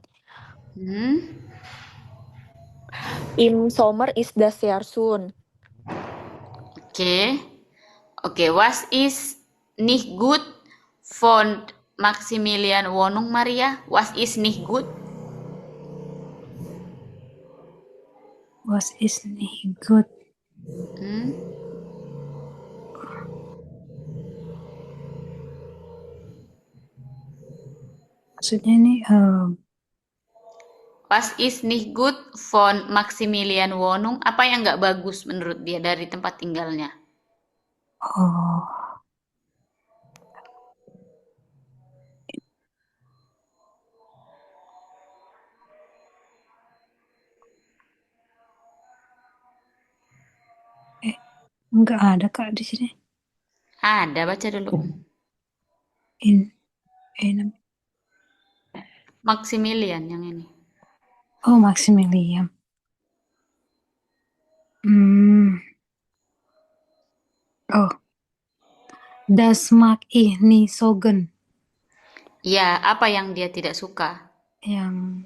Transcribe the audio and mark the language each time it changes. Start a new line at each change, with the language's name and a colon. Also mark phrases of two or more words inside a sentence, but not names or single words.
German: Im Sommer ist das sehr schön. Okay, was ist nicht gut von Maximilian Wohnung, Maria? Was ist nicht gut? Was ist nicht gut?
Indonesian: Maksudnya ini
German: Was ist nicht gut von Maximilian Wohnung?
Indonesian: Apa yang nggak bagus menurut dia dari tempat tinggalnya? Enggak ada Kak di sini. Ada, baca dulu. Maximilian yang ini. Oh, Maximilian. Oh.
German: Das mag ich nicht so gern.
Indonesian: Ya, apa yang dia tidak suka? Yang